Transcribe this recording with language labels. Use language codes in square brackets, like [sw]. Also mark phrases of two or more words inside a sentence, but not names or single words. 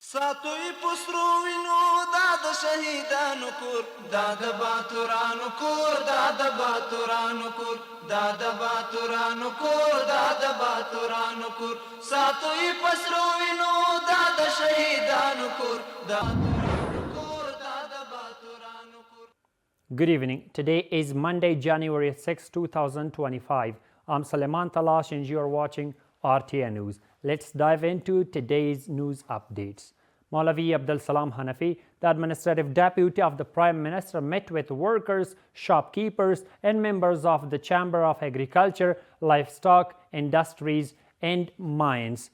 [ps] ساتوی پسرو وینو دا د شهیدانو کور دا د باتورانو کور دا د باتورانو کور دا د باتورانو کور دا د باتورانو کور ساتوی پسرو وینو دا د شهیدانو کور دا [en] Good evening. Today is Monday, January 6, 2025. I'm Suleiman Talash and you are watching RTA News. Let's dive into today's news updates. Maulavi Abdul Salam Hanafi, the administrative deputy of the Prime Minister, met with workers, shopkeepers, and members of the Chamber of Agriculture, Livestock, Industries, and Mines.